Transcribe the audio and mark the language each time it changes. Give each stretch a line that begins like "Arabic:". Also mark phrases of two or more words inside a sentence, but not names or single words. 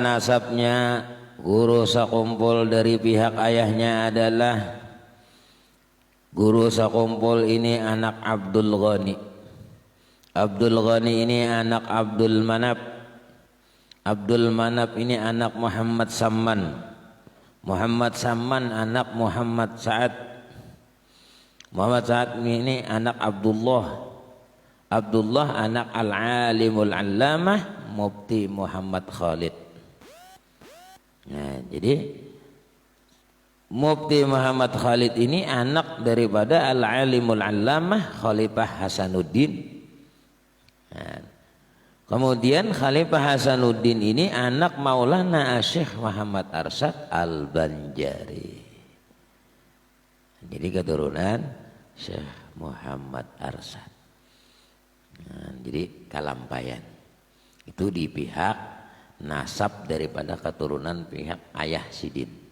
Indonesian: Bermula nasabnya guru sakumpul dari pihak ayahnya adalah guru sakumpul ini anak Abdul Ghani. Abdul Ghani ini anak Abdul Manaf. Abdul Manaf ini anak Muhammad Samman. Muhammad Samman anak Muhammad Sa'ad. Muhammad Sa'ad ini anak Abdullah. Abdullah anak Al-Alimul Allamah Mufti Muhammad Khalid. Nah, jadi Mufti Muhammad Khalid ini anak daripada Al-Alimul Allamah Khalifah Hasanuddin. Nah, kemudian Khalifah Hasanuddin ini anak Maulana Syekh Muhammad Arsyad Al-Banjari. Jadi keturunan Syekh Muhammad Arsyad. Nah, jadi Kalampayan itu di pihak nasab daripada keturunan pihak ayah Sidin.